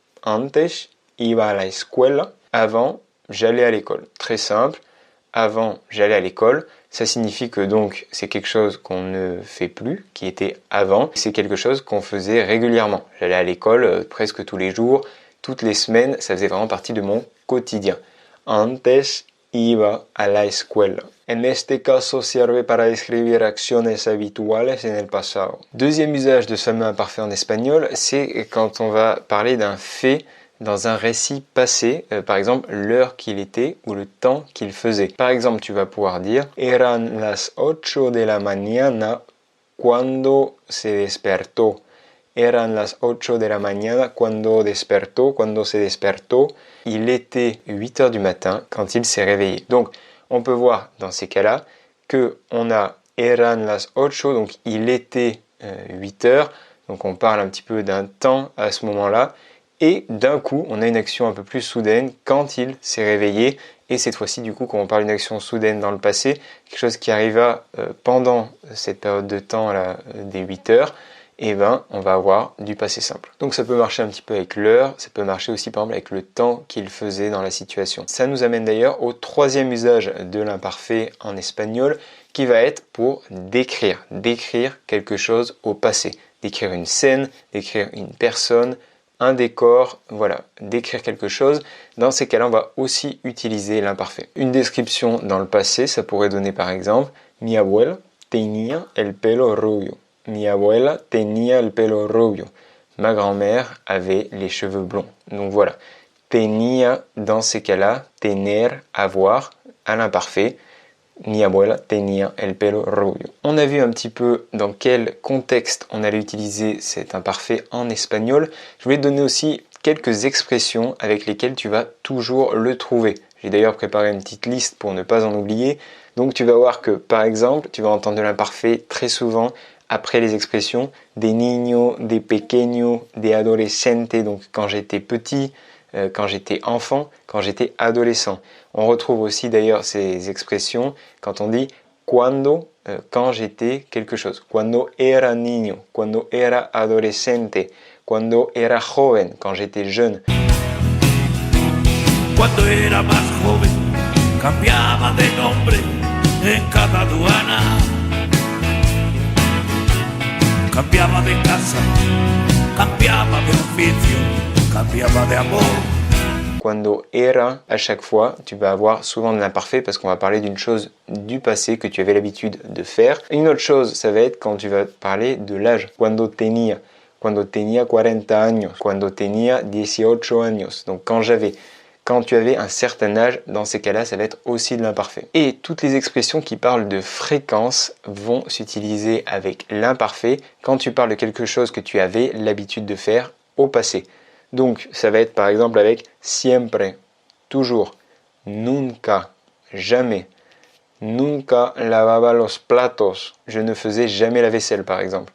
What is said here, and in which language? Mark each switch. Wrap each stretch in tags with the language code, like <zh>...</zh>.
<es>Antes iba a la escuela.</es> <fr>Avant, j'allais à l'école. Très simple. Avant, j'allais à l'école. Ça signifie que donc c'est quelque chose qu'on ne fait plus, qui était avant. C'est quelque chose qu'on faisait régulièrement. J'allais à l'école presque tous les jours, toutes les semaines. Ça faisait vraiment partie de mon quotidien.</fr> <es>Antes iba a la escuela. En este caso sirve para describir acciones habituales en el pasado.</es> <fr>Deuxième usage de ce fameux imparfait en espagnol, c'est quand on va parler d'un fait dans un récit passé, par exemple l'heure qu'il était ou le temps qu'il faisait. Par exemple, tu vas pouvoir dire</fr> <es>Eran las 8 de la mañana cuando se despertó. Eran las 8 de la mañana cuando despertó, cuando se despertó.</es> <fr>Il était 8 heures du matin quand il s'est réveillé. Donc, on peut voir dans ces cas-là que on a</fr> <es>eran las 8,</es> <fr>donc il était 8 heures. Donc, on parle un petit peu d'un temps à ce moment-là. Et d'un coup, on a une action un peu plus soudaine quand il s'est réveillé. Et cette fois-ci, du coup, quand on parle d'une action soudaine dans le passé, quelque chose qui arriva pendant cette période de temps là, des 8 heures, et ben, on va avoir du passé simple. Donc ça peut marcher un petit peu avec l'heure, ça peut marcher aussi par exemple avec le temps qu'il faisait dans la situation. Ça nous amène d'ailleurs au troisième usage de l'imparfait en espagnol, qui va être pour décrire quelque chose au passé. Décrire une scène, décrire une personne, un décor, voilà, décrire quelque chose. Dans ces cas-là, on va aussi utiliser l'imparfait. Une description dans le passé, ça pourrait donner par exemple</fr> <es>Mi abuela tenía el pelo rubio. Mi abuela tenía el pelo rubio.</es> <fr>Ma grand-mère avait les cheveux blonds. Donc voilà, tenía dans ces cas-là, tener, avoir, à l'imparfait.</fr> <es>Mi abuela tenía el pelo rubio.</es> <fr>On a vu un petit peu dans quel contexte on allait utiliser cet imparfait en espagnol. Je vais te donner aussi quelques expressions avec lesquelles tu vas toujours le trouver. J'ai d'ailleurs préparé une petite liste pour ne pas en oublier. Donc tu vas voir que par exemple, tu vas entendre de l'imparfait très souvent après les expressions</fr> <es>de niño, de pequeño, de adolescente,</es> <fr>donc quand j'étais petit, quand j'étais enfant, quand j'étais adolescent. On retrouve aussi d'ailleurs ces expressions quand on dit cuando, quand j'étais quelque chose.</fr> <es>Cuando era niño, cuando era adolescente, cuando era joven,</es> <fr>quand j'étais jeune.</fr> <es>Cuando era más joven, cambiaba de nombre en cada aduana. Cambiaba de casa, cambiaba de oficio, cambiaba de amor. Cuando era,</es> <fr>à chaque fois, tu vas avoir souvent de l'imparfait parce qu'on va parler d'une chose du passé que tu avais l'habitude de faire. Une autre chose, ça va être quand tu vas parler de l'âge.</fr> <es>Cuando tenía 40 años, cuando tenía 18 años.</es> <fr>Donc quand tu avais un certain âge, dans ces cas-là, ça va être aussi de l'imparfait. Et toutes les expressions qui parlent de fréquence vont s'utiliser avec l'imparfait quand tu parles de quelque chose que tu avais l'habitude de faire au passé. Donc, ça va être par exemple avec siempre, toujours, nunca, jamais,</fr> <es>nunca lavaba los platos,</es> <fr>je ne faisais jamais la vaisselle par exemple.</fr>